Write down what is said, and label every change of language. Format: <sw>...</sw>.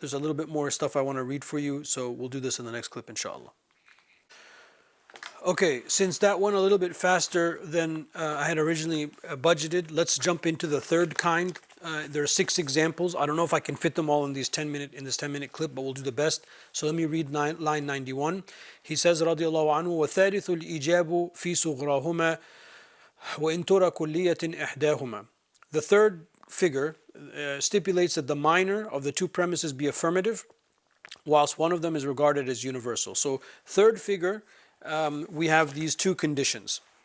<en>There's a little bit more stuff I want to read for you, so we'll do this in the next clip, inshallah. Okay, since that went a little bit faster than I had originally budgeted, let's jump into the third kind. There are 6 examples. I don't know if I can fit them all in this 10-minute clip, but we'll do the best. So let me read line 91. He says,</en> <ar>رضي الله عنه وثالث الإجاب في صغراهما وإن ترى كلية إحداهما.</ar> <en>The third figure stipulates that the minor of the two premises be affirmative, whilst one of them is regarded as universal. So third figure, we have these two conditions.</en>